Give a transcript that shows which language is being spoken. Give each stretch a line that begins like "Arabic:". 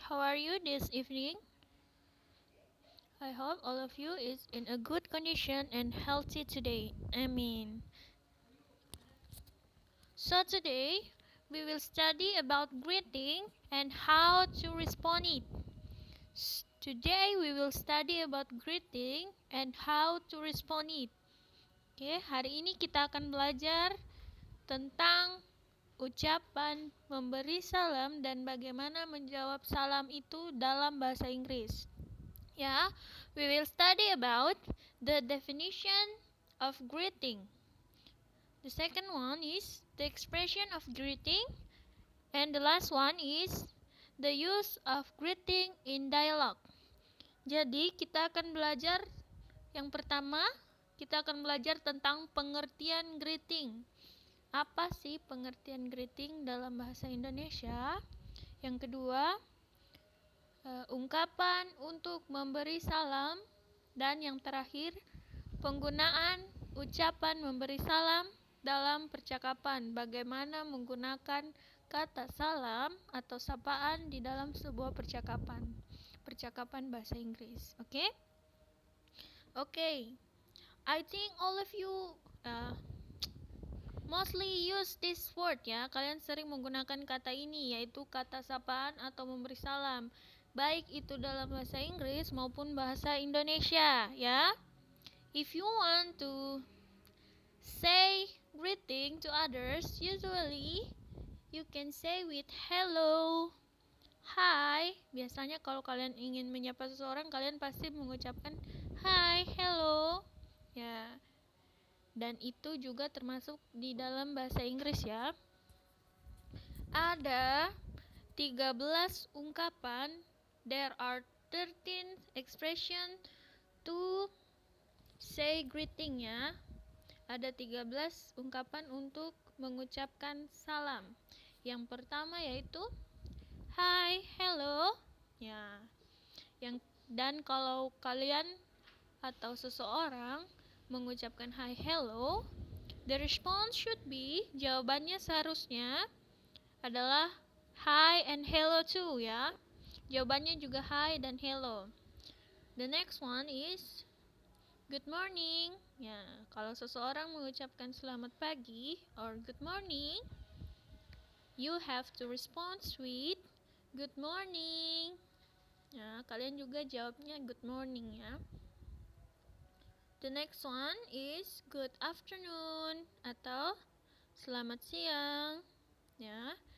English: How are you this evening? I hope all of you is in a good condition and healthy today. Amen. So today we will study about greeting and how to respond it. Today we will study about greeting and how to respond it.
Indonesian: Oke, hari ini kita akan belajar tentang ucapan memberi salam dan bagaimana menjawab salam itu dalam bahasa Inggris.
English: Ya, we will study about the definition of greeting. The second one is the expression of greeting, and the last one is the use of greeting in dialogue.
Indonesian: Jadi kita akan belajar yang pertama, kita akan belajar tentang pengertian greeting. Apa sih pengertian greeting dalam bahasa Indonesia? Yang kedua, ungkapan untuk memberi salam. Dan yang terakhir, penggunaan ucapan memberi salam dalam percakapan. Bagaimana menggunakan kata salam atau sapaan di dalam sebuah percakapan bahasa Inggris. Okay.
English: I think all of you mostly use this word ya.
Indonesian: Kalian sering menggunakan kata ini, yaitu kata sapaan atau memberi salam, baik itu dalam bahasa Inggris maupun bahasa Indonesia ya.
English: If you want to say greeting to others, usually you can say with hello, hi.
Indonesian: Biasanya kalau kalian ingin menyapa seseorang, kalian pasti mengucapkan hi, hello. Ya. Dan itu juga termasuk di dalam bahasa Inggris ya. Ada 13 ungkapan.
English: There are 13 expression to say greeting ya.
Indonesian: Ada 13 ungkapan untuk mengucapkan salam. Yang pertama yaitu hi, hello. Ya. Dan kalau kalian atau seseorang mengucapkan hi, hello,
English: the response should be,
Indonesian: jawabannya seharusnya adalah hi and hello too ya. Jawabannya juga hi dan hello.
English: The next one is good morning.
Indonesian: Ya, kalau seseorang mengucapkan selamat pagi
English: or good morning, you have to respond with good morning.
Indonesian: Ya, kalian juga jawabnya good morning ya.
English: The next one is good afternoon
Indonesian: atau selamat siang ya.